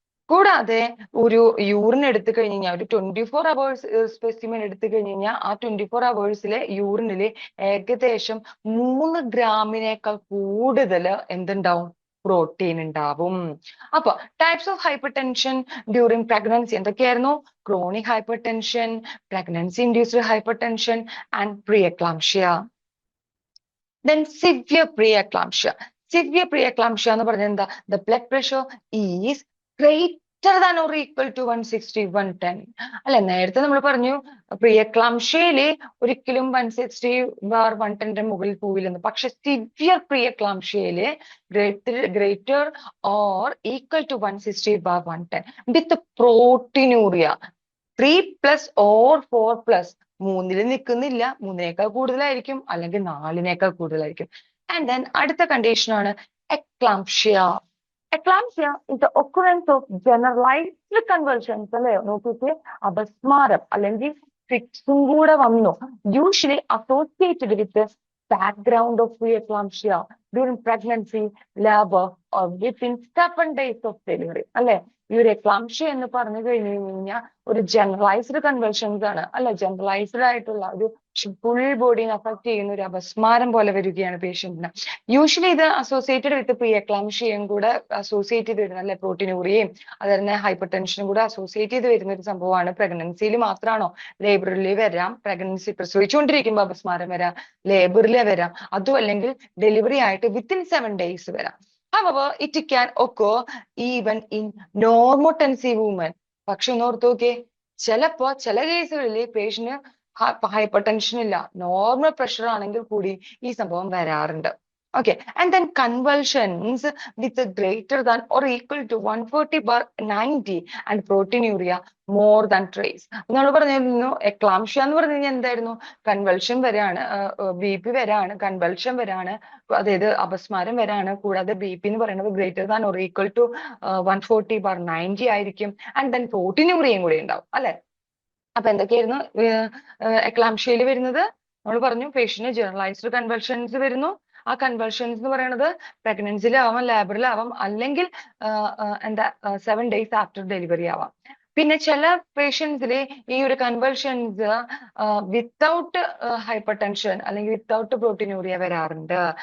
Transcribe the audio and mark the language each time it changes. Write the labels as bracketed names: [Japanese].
[Malayalam] കൂടാതെ ഒരു യൂറിൻ എടുത്തു കഴിഞ്ഞ് കഴിഞ്ഞാൽ ഒരു 24 hours സ്പെസിമെൻ എടുത്തു കഴിഞ്ഞ് കഴിഞ്ഞാൽ ആ 24 hours യൂറിനില് ഏകദേശം 3 ഗ്രാമിനേക്കാൾ കൂടുതൽ എന്തുണ്ടാവും, പ്രോട്ടീൻ ഉണ്ടാവും. [English] അപ്പൊ types of hypertension during pregnancy എന്തൊക്കെയായിരുന്നു? Chronic hypertension, pregnancy induced hypertension and preeclampsia. Then severe preeclampsia. Severe preeclampsia [Malayalam] എന്ന് പറഞ്ഞാൽ എന്താ? [English] The blood pressure is greater than or equal to 160, 110. [Malayalam] അല്ലെ, നേരത്തെ നമ്മൾ പറഞ്ഞു പ്രിയക്ലാംഷ്യയില് ഒരിക്കലും 160/110 മുകളിൽ പോവില്ലെന്ന്. [English] പക്ഷെ സിവിയർ പ്രിയക്ലാംഷ്യയില് greater or equal to 160/110 with proteinuria 3+ or 4+. [Malayalam] 3-ൽ നിൽക്കുന്നില്ല, 3-നേക്കാൾ കൂടുതലായിരിക്കും, അല്ലെങ്കിൽ 4-നേക്കാൾ കൂടുതലായിരിക്കും. ആൻഡ് ദെൻ അടുത്ത കണ്ടീഷൻ ആണ് eclampsia. [English] Eclampsia is the occurrence of generalized convulsions. [Malayalam] അല്ലെ, നോക്കിയിട്ട് അപസ്മാരം അല്ലെങ്കിൽ ഫിക്സും കൂടെ വന്നു. [English] Usually associated with background of preeclampsia during pregnancy, labor or within 7 days of delivery. [Malayalam] അല്ലെ, ഈ ഒരു എക്ലാംഷ്യ എന്ന് പറഞ്ഞു കഴിഞ്ഞു കഴിഞ്ഞാൽ ഒരു ജനറലൈസ്ഡ് കൺവെർഷൻസ് ആണ്. അല്ലെ, ജനറലൈസ്ഡ് ആയിട്ടുള്ള ഒരു ഫുൾ ബോഡിനെ അഫക്ട് ചെയ്യുന്ന ഒരു അപസ്മാരം പോലെ വരികയാണ് പേഷ്യന്റിന്. യൂഷ്വലി ഇത് അസോസിയേറ്റഡ് വിത്ത് പ്രീ എക്ലാംഷ്യയും കൂടെ അസോസിയേറ്റ് ചെയ്ത് വരുന്ന, അല്ലെ, പ്രോട്ടീനൂറിയയും അതുപോലെ ഹൈപ്പർ ടെൻഷനും കൂടെ അസോസിയേറ്റ് ചെയ്ത് വരുന്ന ഒരു സംഭവമാണ്. പ്രഗ്നൻസിയിൽ മാത്രമാണോ? ലേബറിൽ വരാം, പ്രഗ്നൻസി പ്രസവിച്ചുകൊണ്ടിരിക്കുമ്പോൾ അപസ്മാരം വരാം, ലേബറിൽ വരാം, അതും അല്ലെങ്കിൽ ഡെലിവറി ആയിട്ട് വിത്തിൻ 7 days വരാം. [English] However, it can occur even in normotensive women. [Malayalam] പക്ഷെ ഒന്ന് ഓർത്ത് നോക്കിയേ, ചിലപ്പോ ചില കേസുകളിൽ പേഷ്യന്റ് ഹൈപ്പർ ടെൻഷൻ ഇല്ല, നോർമൽ പ്രഷർ ആണെങ്കിൽ കൂടി ഈ സംഭവം വരാറുണ്ട്. [English] Okay, and then convulsions with greater than or equal to 140/90 and proteinuria more than trace. [Malayalam] നമ്മൾ പറഞ്ഞിരുന്നു എക്ലാംഷ്യ എന്ന് പറഞ്ഞു കഴിഞ്ഞാൽ എന്തായിരുന്നു? കൺവൾഷൻ വരാണ്, BP വരാണ്, കൺവൾഷൻ വരാണ്, അതായത് അപസ്മാരം വരാണ്. കൂടാതെ BP എന്ന് പറയുന്നത് [English] greater than or equal to 140/90 [Malayalam] ആയിരിക്കും. ആൻഡ് ദെൻ പ്രോട്ടീനൂറിയയും കൂടി ഉണ്ടാവും. അല്ലെ, അപ്പൊ എന്തൊക്കെയായിരുന്നു എക്ലാംഷ്യയിൽ വരുന്നത്? നമ്മൾ പറഞ്ഞു പേഷ്യന്റ് ജനറലൈസ്ഡ് കൺവൾഷൻസ് വരുന്നു. ആ കൺവൾഷൻസ് എന്ന് പറയുന്നത് പ്രഗ്നൻസിയിലാവാം, ലേബറിലാവാം, അല്ലെങ്കിൽ എന്താ 7 days ആഫ്റ്റർ ഡെലിവറി ആവാം. പിന്നെ ചില പേഷ്യൻസില് ഈ ഒരു കൺവൾഷൻസ് വിത്തൗട്ട് ഹൈപ്പർ ടെൻഷൻ അല്ലെങ്കിൽ വിത്തൗട്ട് പ്രോട്ടീനൂറിയ വരാറുണ്ട്.